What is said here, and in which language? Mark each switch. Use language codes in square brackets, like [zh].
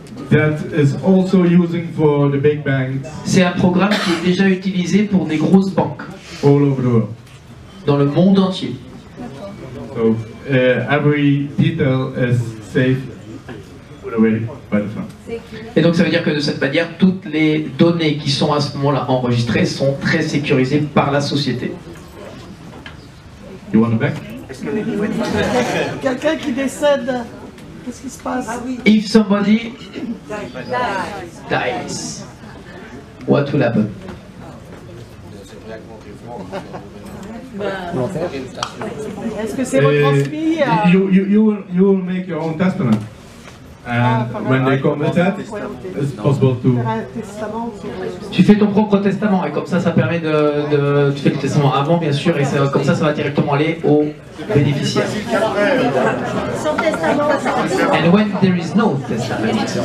[en] that is also using for the big banks [fr] c'est un programme qui est déjà utilisé pour des grosses banques [en] all over the world. [fr] dans le monde entier. [en] So every detail is safe put away by the firm. [fr] Et donc ça veut dire que de cette manière, toutes les données qui sont à ce moment-là enregistrées sont très sécurisées par la société. [en] You want it back? [fr] Quelqu'un qui décède, qu'est-ce qui se passe? [en] If somebody dies, what will happen? [fr] Est-ce que c'est retransmis à... [en] You will make your own testament. And when they come with that, it's possible to... [fr] faire un testament? Tu fais ton propre testament et comme ça, ça permet de... Tu fais le testament avant, bien sûr, et comme ça va directement aller aux bénéficiaires. Sans testament, [en] And when there is no testament,